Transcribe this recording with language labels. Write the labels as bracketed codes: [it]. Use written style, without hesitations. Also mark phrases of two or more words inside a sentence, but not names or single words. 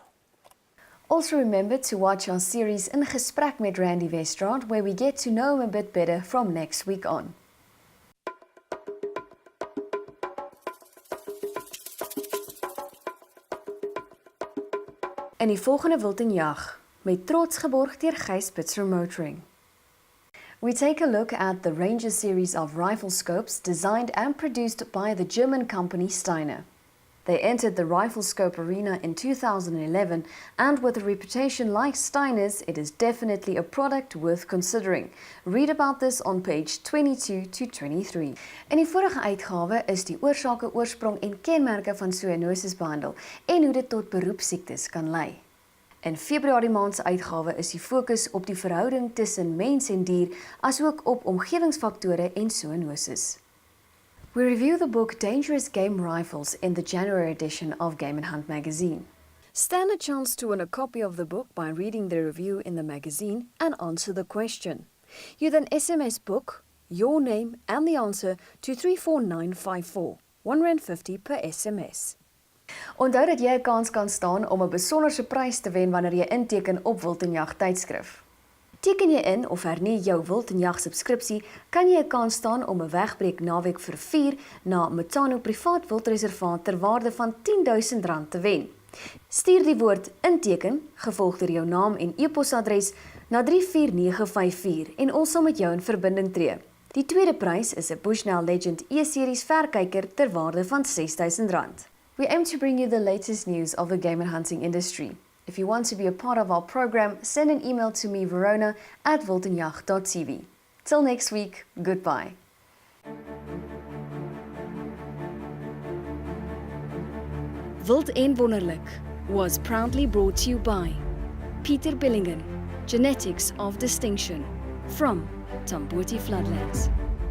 [en] Also remember to watch our series In Gesprek met Randy Weststraadt, where we get to know him a bit better from next week on. [af] In die volgende Wild en Jag, met trots geborg deur Gys Pitzer Motoring. [en] We take a look at the Ranger series of rifle scopes designed and produced by the German company Steiner. They entered the rifle scope arena in 2011, and with a reputation like Steiner's, it is definitely a product worth considering. Read about this on page 22 to 23. [af] In die vorige uitgawe is die oorsake, oorsprong en kenmerke van zoonosis behandel en hoe dit tot beroepsiektes kan lei. In Februarie maand se uitgawe is die fokus op die verhouding tussen mens en dier, asook op omgewingsfaktore en zoonosis. [en] We review the book Dangerous Game Rifles in the January edition of Game&HUNT magazine. Stand a chance to win a copy of the book by reading the review in the magazine and answer the question. You then SMS book, your name and the answer to 34954, R1.50 per SMS. [af] Onthou dat jy 'n kans kan staan om 'n besonderse prys te wen wanneer jy inteken op Wild en Jag tydskrif. Teken jy in of hernie jou Wild en Jag subskripsie, kan jy 'n kans staan om 'n wegbreek naweek vir 4 na Metano privaat wildreservaat ter waarde van R10.000 te wen. Stuur die woord inteken, gevolg deur jou naam en e-posadres na 34954 en ons sal met jou in verbinding tree. Die tweede prys is 'n Bushnell Legend E-series verkyker ter waarde van R6.000. [en] We aim to bring you the latest news of the game and hunting industry. If you want to be a part of our program, send an email to me, Verona, at WILD&WONNERLIK. Till next week, goodbye. Wild en Wonderlik was proudly brought to you by Peter Billingen, Genetics of Distinction, from Tamboti Floodlands.